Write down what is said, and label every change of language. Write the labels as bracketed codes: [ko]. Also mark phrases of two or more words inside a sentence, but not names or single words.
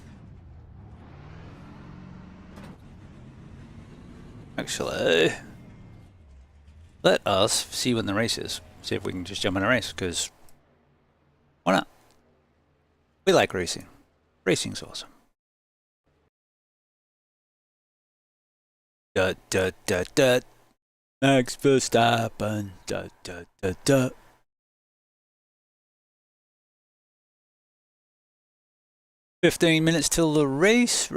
[en] Actually, let us see when the race is. See if we can just jump in a race, because why not? We like racing. Racing's awesome. Dut dut dut dut. Max Verstappen. Dut dut dut dut. "15 minutes till the race.